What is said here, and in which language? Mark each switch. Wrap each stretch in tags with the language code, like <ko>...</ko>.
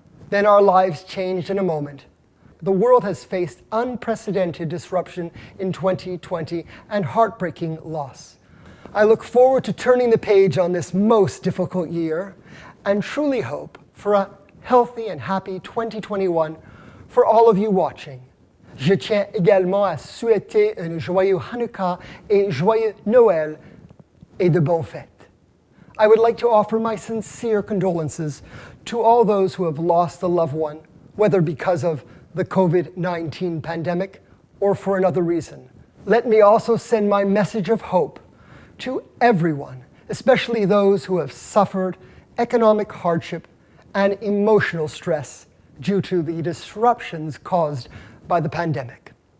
<en>Then our lives changed in a moment. The world has faced unprecedented disruption in 2020 and heartbreaking loss. I look forward to turning the page on this most difficult year and truly hope for a healthy and happy 2021 for all of you watching.</en> <fr>Je tiens également à souhaiter un joyeux Hanukkah et joyeux Noël et de bonnes fêtes.</fr> <en>I would like to offer my sincere condolences to all those who have lost a loved one, whether because of the COVID-19 pandemic or for another reason. Let me also send my message of hope to everyone, especially those who have suffered economic hardship and emotional stress due to the disruptions caused by the pandemic.</en>